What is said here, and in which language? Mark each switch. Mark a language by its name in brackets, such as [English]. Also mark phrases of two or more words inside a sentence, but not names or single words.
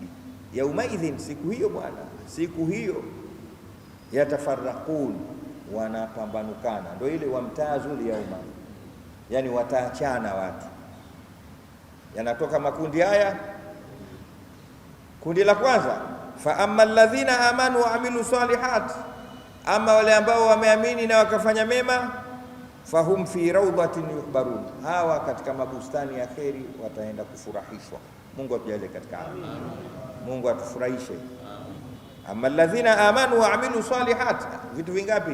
[Swahili] Yaumaidhin, siku hiyo bwana, siku hiyo yatafarraqun, wanapambanukana. Ndio ile [Arabic] وامتازوا اليوم, [Swahili] yani wataachana watu. Yanatoka makundi haya. Kundi la kwanza, [Arabic] فأما الذين آمنوا وعملوا الصالحات, [Swahili] ama wale ambao wameamini na wakafanya mema, [Arabic] فهم في روضة يحبرون, [Swahili] hawa katika mabustani ya kheri wataenda kufurahishwa. Mungu atujalie katika haya. Mungu atufurahishe. [Arabic] أما الذين آمنوا وعملوا الصالحات, [Swahili] vitu vingapi?